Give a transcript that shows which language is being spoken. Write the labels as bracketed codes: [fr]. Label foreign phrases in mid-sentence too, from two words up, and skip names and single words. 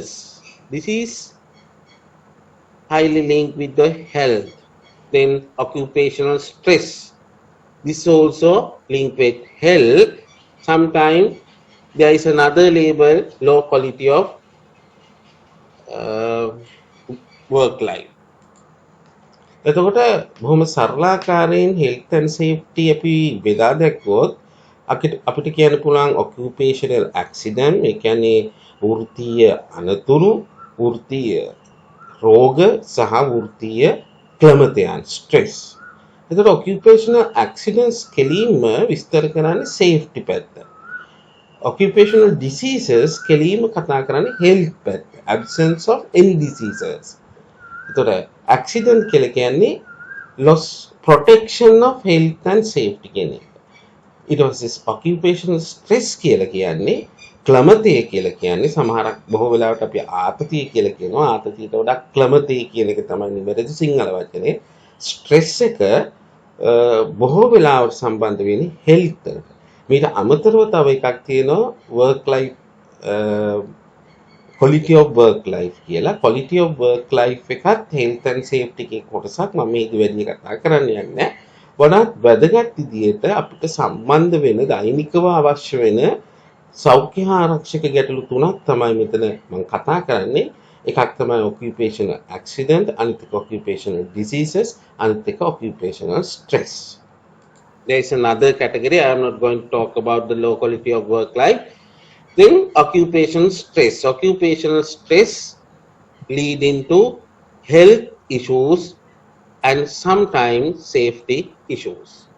[en] This is highly linked with the health. Then occupational stress. This also linked with health. Sometimes there is another label, low quality of work life. [si] එතකොට බොහොම සරලාකාරයෙන් [en] health and safety [si] අපි බෙදා දැක්වුවොත් අපිට කියන්න පුළුවන් [en] occupational accident, [si] ඒ කියන්නේ වෘත්තීය අනතුරු, වෘත්තීය රෝග සහ වෘත්තීය ක්ලමතයන්, stress. එතකොට [en] occupational accidents [si] කෙලින්ම විස්තර කරන්නේ safety පැත්ත. [en] Occupational diseases [si] කෙලින්ම කතා කරන්නේ health පැත්ත. [en] Absence of any diseases. එතකොට accident [si] කියලා කියන්නේ [en] loss protection of health and safety [si] කියන එක. ඊට පස්සේ [en] occupational stress [si] කියලා කියන්නේ ක්ලමතය කියලා කියන්නේ සමහරක් බොහෝ වෙලාවට අපි ආතතිය කියලා කියනවා. ආතතියට වඩා ක්ලමතය කියන එක තමයි නිවැරදි සිංහල වචනේ. ස්ට්‍රෙස් එක බොහෝ වෙලාවට සම්බන්ධ වෙන්නේ හෙල්ත් එකට. මේට අමතරව තව එකක් තියෙනවා [en] work life quality of work life [si] කියලා. [en] quality of work life එකත් health and safety [si] එකේ කොටසක්. මම මේක වැඩි කතා කරන්න යන්නේ නැහැ. වඩාත් වැදගත් විදිහට අපිට සම්බන්ධ වෙන දෛනිකව අවශ්‍ය වෙන සෞඛ්‍ය ආරක්ෂක ගැටලු තුනක් තමයි මෙතන මම කතා කරන්නේ. එකක් තමයි [en] occupational accident, [si] අනිත් එක [en] occupational diseases, [si] අනිත් එක [en] occupational stress. There is another category. I am not going to talk about the low quality of work life. Then occupational stress. Occupational stress lead into health issues and sometimes safety issues.